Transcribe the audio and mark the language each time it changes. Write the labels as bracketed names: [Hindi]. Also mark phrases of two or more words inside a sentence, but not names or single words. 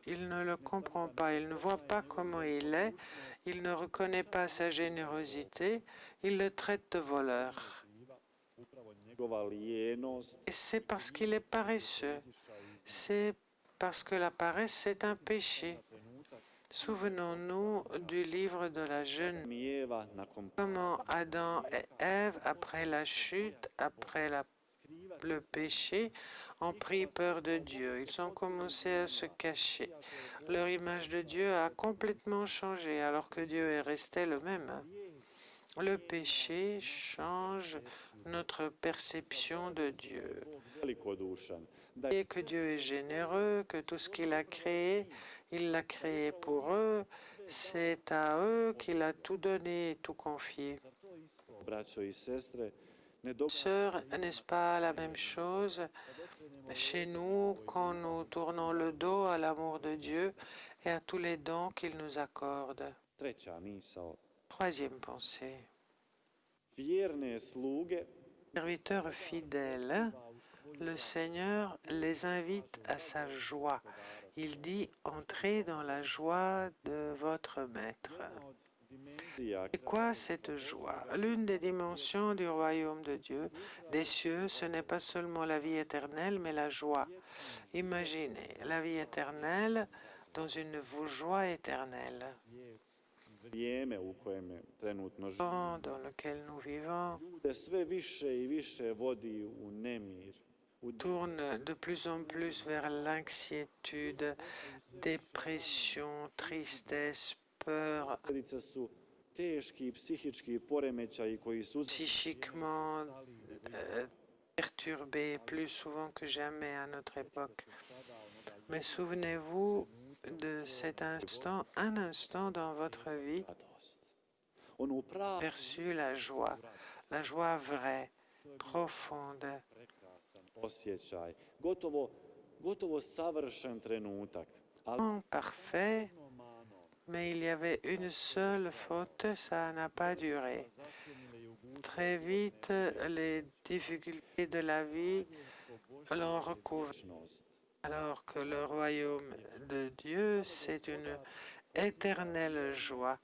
[French] Il ne le comprend pas, il ne voit pas comment il est, il ne reconnaît pas sa générosité, il le traite de voleur. [Croatian] njegova lijenost [French] Et c'est parce qu'il est paresseux, c'est parce que la paresse c'est un péché. Souvenons-nous du livre de la jeune [Croatian] i Eva nakon [French] comment Adam et Ève, après la chute, après le péché, ont pris peur de Dieu. Ils ont commencé à se cacher. Leur image de Dieu a complètement changé, alors que Dieu est resté le même. Le péché change notre perception de Dieu. [Croatian] velikodušan, da [French] Et que Dieu est généreux, que tout ce qu'il a créé, il l'a créé pour eux. C'est à eux qu'il a tout donné et tout confié. [Croatian] braćo i sestre, ne događa [French] Sœurs, n'est-ce pas la même chose chez nous quand nous tournons le dos à l'amour de Dieu et à tous les dons qu'il nous accorde? [Croatian] treća misao. [French] Troisième pensée. [Croatian] Vjerne sluge [French] Serviteurs fidèles, le Seigneur les invite à sa joie. Il dit, entrez dans la joie de votre maître. [Croatian] dimenzija [French] C'est quoi cette joie? L'une des dimensions du royaume de Dieu, des cieux, ce n'est pas seulement la vie éternelle, mais la joie. Imaginez la vie éternelle dans une joie éternelle. [Croatian] vrijeme u kojem trenutno živimo, [French] Dans lequel nous vivons [Croatian] ljude sve više i više vodi u nemir, u [French] tourne de plus en plus vers l'inquiétude, dépression, tristesse, peur, [Croatian] posljedice su teški psihički poremećaji koji su [French] psychiquement perturbés plus souvent que jamais à notre époque. Mais souvenez-vous de cet instant, un instant dans votre vie, [Croatian] radost. Onu pravu [French] perçu la joie vraie, profonde, [Croatian] prekrasan osjećaj, gotovo savršen trenutak, ali [French] parfait, mais il y avait une seule faute, ça n'a pas duré. Très vite, les difficultés de la vie l'ont recouvert, alors que le royaume de Dieu, c'est une éternelle joie.